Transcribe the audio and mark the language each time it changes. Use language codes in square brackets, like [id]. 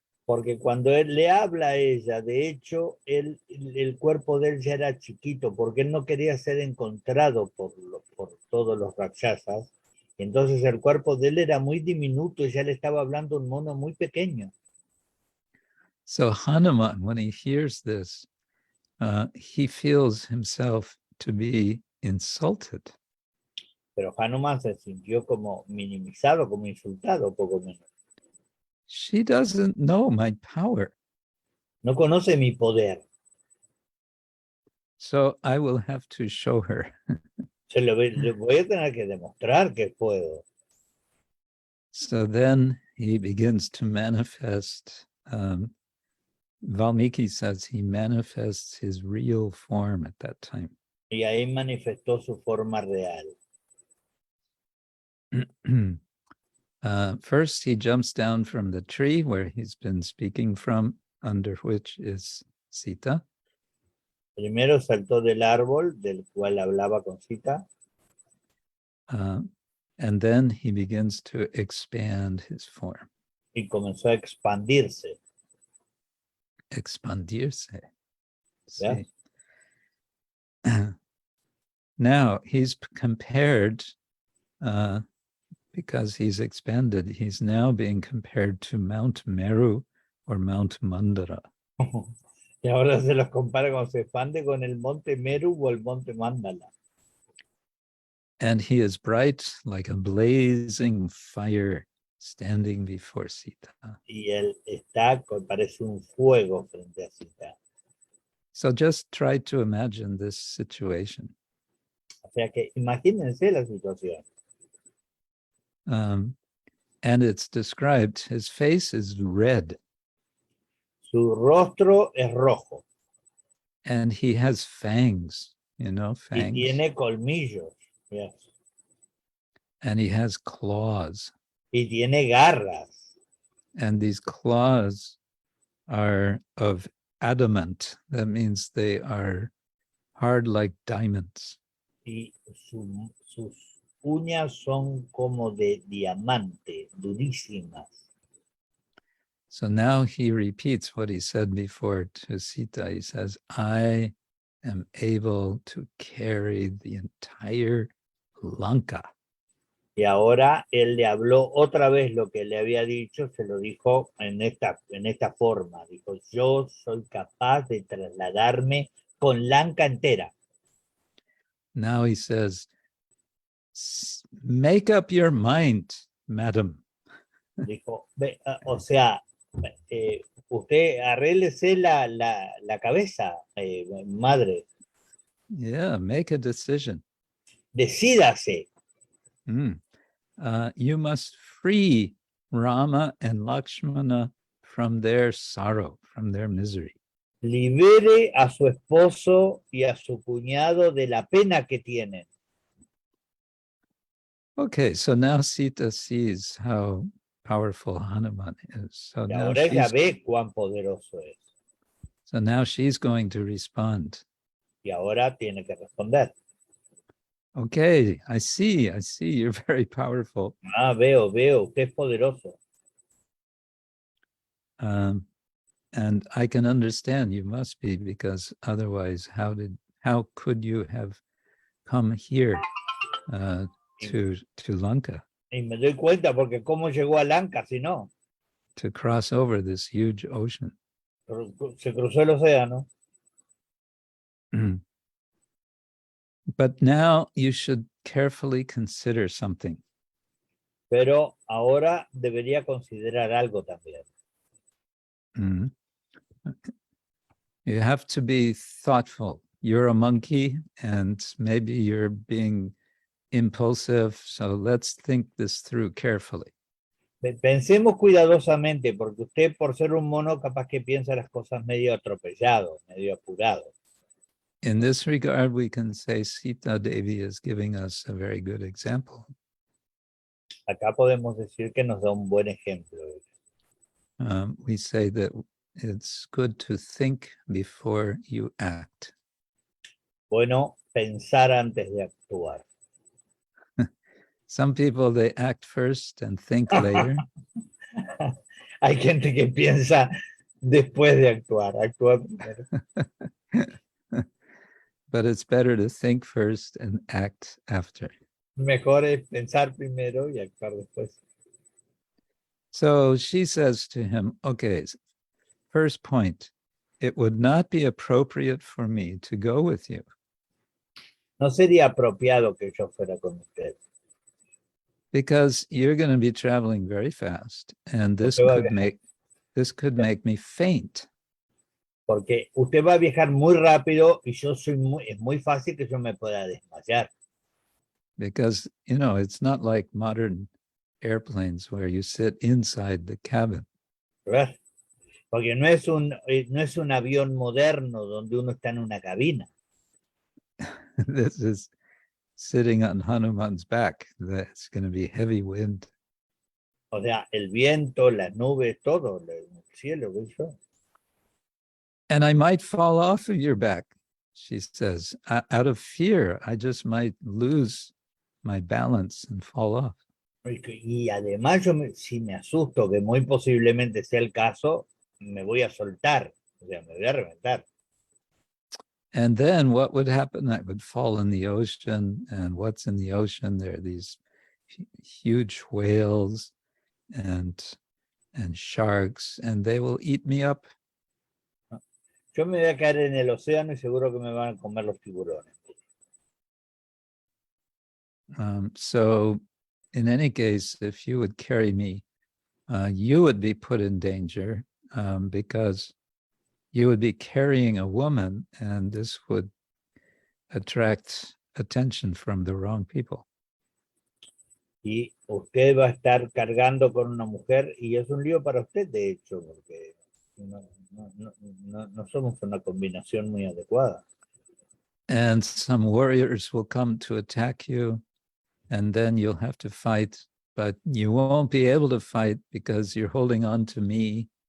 [es] Porque cuando él le habla a ella, de hecho, el cuerpo de él ya era chiquito, porque él no quería ser encontrado por todos los rakshasas. Entonces el cuerpo de él era muy diminuto y ya le estaba hablando un mono muy pequeño. [en] So Hanuman, when he hears this, he feels himself to be insulted. [es] Pero Hanuman se sintió como minimizado, como insultado, poco menos. [en] She doesn't know my power. [es] No conoce mi poder. [en] So I will have to show her. [es] Le voy a tener que demostrar que puedo. [en] So then he begins to manifest. Valmiki says he manifests his real form at that time. [es] Y ahí manifestó su forma real. [en] First, he jumps down from the tree where he's been speaking from, under which is Sita. [es] Primero saltó del árbol del cual hablaba con Sita. [en] And then he begins to expand his form. [es] Y comenzó a expandirse. Expandirse. [en] Yeah. Now he's compared, because he's expanded, he's now being compared to Mount Meru or Mount Mandara. [es] Y ahora se los compara cuando se expande con el monte Meru o el monte Mandala. [en] And he is bright like a blazing fire standing before Sita. [es] Y él está, parece un fuego frente a Sita. [en] So just try to imagine this situation. [es] O sea que imagínense la situación. [en] And it's described, his face is red. [es] Su rostro es rojo. [en] And he has fangs, you know, fangs. [es] Y tiene colmillos. Yes. [en] And he has claws. [es] Y tiene garras. [en] And these claws are of adamant. That means they are hard like diamonds. [es] Y sus uñas son como de diamante, durísimas. [en] So now he repeats what he said before to Sita. He says, I am able to carry the entire Lanka. [es] Y ahora él le habló otra vez lo que le había dicho, se lo dijo en esta forma. Dijo, yo soy capaz de trasladarme con Lanka entera. [en] Now he says, make up your mind, madam. [es] Dijo, o sea, usted arréglese la cabeza, madre. [en] Yeah, make a decision. [es] Decídase. [en] You must free Rama and Lakshmana from their sorrow, from their misery. [es] Libere a su esposo y a su cuñado de la pena que tienen. [en] Okay, so now Sita sees how powerful Hanuman is. So [es] Y [en] now [es] ahora ella ve cuán poderoso es. [en] So now she's going to respond. [es] Y ahora tiene que responder. [en] Okay, I see, you're very powerful. [es] Veo, usted es poderoso. [en] And I can understand you must be, because otherwise how could you have come here to Lanka? [es] Y me doy cuenta porque cómo llegó a Lanka si no. [en] To cross over this huge ocean. [es] Se cruzó el océano. [en] But now you should carefully consider something. [es] Pero ahora debería considerar algo también. [en] You have to be thoughtful. You're a monkey and maybe you're being impulsive, so let's think this through carefully. [es] Pensemos cuidadosamente, porque usted por ser un mono capaz que piensa las cosas medio atropellado, medio apurado. [en] In this regard, we can say Sita Devi is giving us a very good example. [es] Acá podemos decir que nos da un buen ejemplo. [en] We say that it's good to think before you act. [es] Bueno, pensar antes de actuar. [en] Some people, they act first and think later. [es] Hay gente que piensa después de actuar, actúa primero. [en] But it's better to think first and act after. [es] Mejor es pensar primero y actuar después. [en] So she says to him, okay, first point, it would not be appropriate for me to go with you. [es] No sería apropiado que yo fuera con usted. [en] Because you're going to be traveling very fast, and this could make me faint. [es] porque usted va a viajar muy rápido y es muy fácil que yo me pueda desmayar. [en] Because, you know, it's not like modern airplanes where you sit inside the cabin. [es] ¿Verdad? Porque no es un avión moderno donde uno está en una cabina. [en] This is sitting on Hanuman's back. That's going to be heavy wind. [es] O sea, el viento, las nubes, todo, el cielo, eso. [en] And I might fall off of your back, she says. Out of fear, I just might lose my balance and fall off. [es] Y además si me asusto, que muy posiblemente sea el caso, me voy a soltar, o sea, me voy a reventar. [en] And then what would happen? I would fall in the ocean. And what's in the ocean? There are these huge whales and sharks, and they will eat me up. [es] Yo me voy a caer en el océano y seguro que me van a comer los tiburones. [en] So in any case, if you would carry me, you would be put in danger because you would be carrying a woman, and this would attract attention from the wrong people. [es] Y usted va a estar cargando con una mujer y es un lío para usted, de hecho, porque no somos una combinación muy adecuada. [en] And some warriors will come to attack you, and then you'll have to fight, but you won't be able to fight because you're holding on to me.